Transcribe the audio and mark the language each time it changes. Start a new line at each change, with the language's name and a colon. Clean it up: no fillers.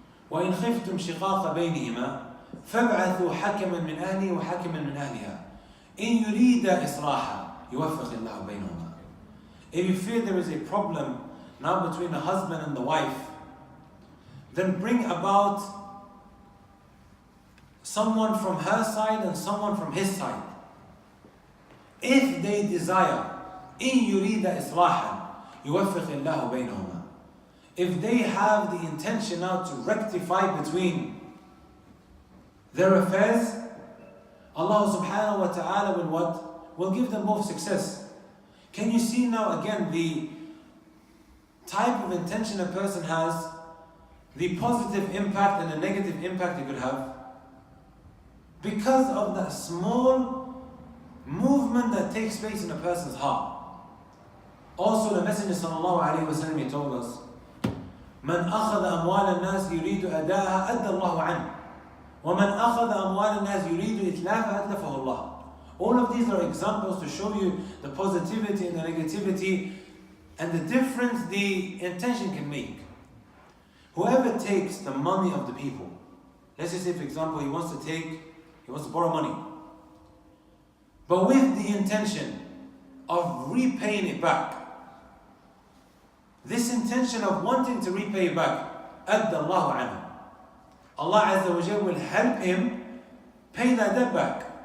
Arabic: وَإِنْ خِفْتُمْ شِقَاقَ بَيْنِهِمَا فَابْعَثُوا حَكَمًا مِنْ أَهْلِهِ وَحَكَمًا مِنْ أَهْلِهَا إِنْ يُرِيدَ إِصْلَاحًا يُوَفِّقِ اللَّهُ بَيْنَهُمَا.
English: If you feel there is a problem now between the husband and the wife, then bring about someone from her side and someone from his side. If they desire,
Arabic: إِن يُرِيدَ إِصْلَاحًا يُوَفِّقِ اللَّهُ بَيْنَهُمَا.
English: If they have the intention now to rectify between their affairs, Allah subhanahu wa ta'ala will what? Will give them both success. Can you see now again the type of intention a person has, the positive impact and the negative impact it could have? Because of that small movement that takes place in a person's heart. Also the Messenger sallallahu alayhi wa sallam, he told us,
Arabic: من أخذ أموال الناس يريد أداءها أدى الله عنه ومن أخذ أموال الناس يريد إتلافها أتلفه الله.
English: All of these are examples to show you the positivity and the negativity and the difference the intention can make. Whoever whoever takes the money of the people, let's just say for example he wants to borrow money, but with the intention of repaying it back, this intention of wanting to repay it back,
Arabic: أَدَّى اللَّهُ عَنْهُ,
English: Allah Azza wa Jalla will help him pay that debt back.